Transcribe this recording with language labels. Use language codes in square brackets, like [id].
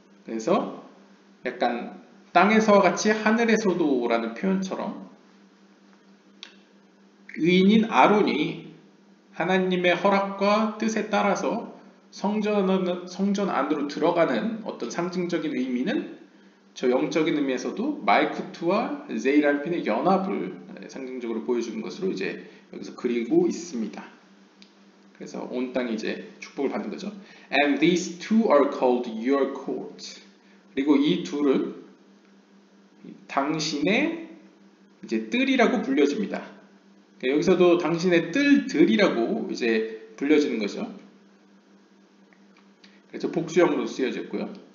[ko] 그래서 약간 땅에서와 같이 하늘에서도라는 표현처럼 의인인 아론이 하나님의 허락과 뜻에 따라서 성전 안으로 들어가는 어떤 상징적인 의미는 저 영적인 의미에서도 말쿠트와 제이람핀의 연합을 상징적으로 보여주는 것으로 이제 여기서 그리고 있습니다. 그래서 온 땅이 이제 축복을 받는 거죠. [en] And these two are called your court. [ko] 그리고 이 둘은 당신의 이제 뜰이라고 불려집니다. 여기서도 당신의 뜰들이라고 이제 불려지는 거죠. 그래서 복수형으로 쓰여졌고요.